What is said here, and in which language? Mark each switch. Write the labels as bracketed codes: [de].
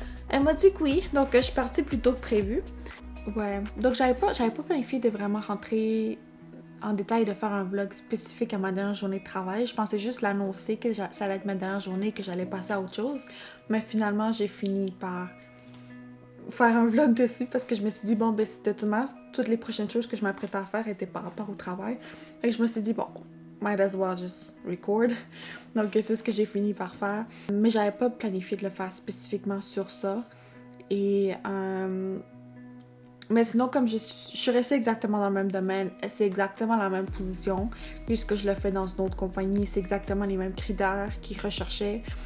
[fr] Elle m'a dit que oui, donc je suis partie plus tôt que prévu. Ouais, donc j'avais pas planifié de vraiment rentrer en détail, de faire un vlog spécifique à ma dernière journée de travail. Je pensais juste l'annoncer que ça allait être ma dernière journée et que j'allais passer à autre chose. Mais finalement, j'ai fini par faire un vlog dessus parce que je me suis dit, bon, ben c'était toutes les prochaines choses que je m'apprêtais à faire étaient par rapport au travail. Et je me suis dit, bon, [en] might as well just record. [fr] Donc c'est ce que j'ai fini par faire. Mais j'avais pas planifié de le faire spécifiquement sur ça. Et mais sinon, comme je suis restée exactement dans le même domaine, c'est exactement la même position, puisque je le fais dans une autre compagnie, c'est exactement les mêmes critères qu'ils recherchaient.